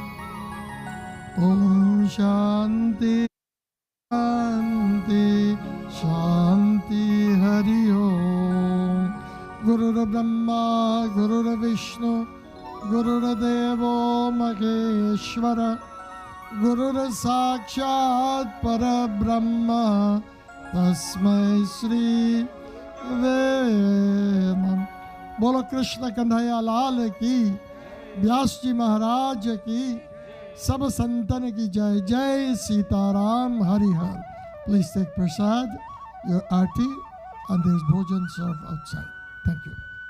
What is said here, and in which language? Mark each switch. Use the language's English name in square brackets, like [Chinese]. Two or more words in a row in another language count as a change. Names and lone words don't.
[Sanskrit] ॐ शान्ति शान्ति शान्ति हरि ओम् गुरुर्ब्रह्मा गुरुर्विष्णु गुरुर्देवो महेश्वर गुरुर्साक्षात् परब्रह्म तस्मै श्री वेदम। [Hindi] बोलो कृष्ण कन्हैया लाल की, व्यास जी महाराज की, सब संतन की जय। जय सीताराम हरिहर। [English] Please take prasad, your arti, and there's bhojan served outside. Thank you.